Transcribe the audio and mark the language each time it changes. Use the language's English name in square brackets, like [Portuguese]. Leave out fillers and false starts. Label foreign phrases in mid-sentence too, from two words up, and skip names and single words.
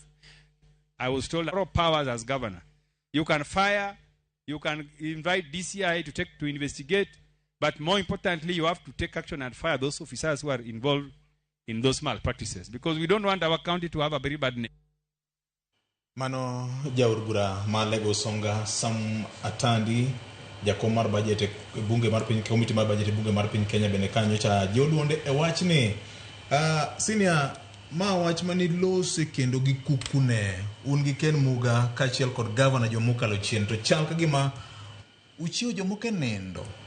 [English] I was told all powers as governor. You can fire. You can invite DCI to investigate. But more importantly, you have to take action and fire those officers who are involved in those malpractices. Because we don't want our county to have a very bad name. [Luo (Kenya and Tanzania)] Mano jaur bura ma Lagos Songa Sam Atandi jakom mar budget e bunge mar piny committee mar budget e bunge mar piny Kenya bende kanyo cha joluonde e wach ni senior ma wach mani lose kendo gi kukune un gi Ken Muga kachiel kod governor jomukalo chien to chal ka gima uchiwo jomoke nendo.